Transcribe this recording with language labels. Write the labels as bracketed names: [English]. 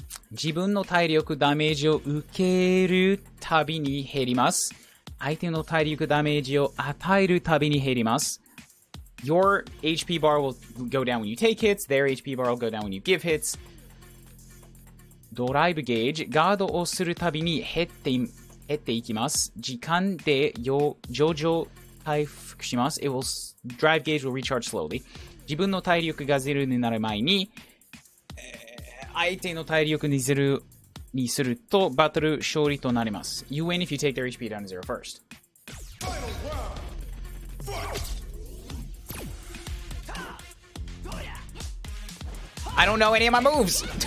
[Japanese] 自分の体力ダメージを受けるたびに減ります。相手の体力ダメージを与えるたびに減ります。 [English] Your HP bar will go down when you take hits. Their HP bar will go down when you give hits. [Japanese] ドライブゲージ、ガードをするたびに減っていきます。時間で徐々回復します。 [English] Drive gauge will recharge slowly. [Japanese] 自分の体力がゼロになる前に、相手の体力にゼロにするとバトル勝利となります。 [English] You win if you take their HP down to zero first. I don't know any of my moves!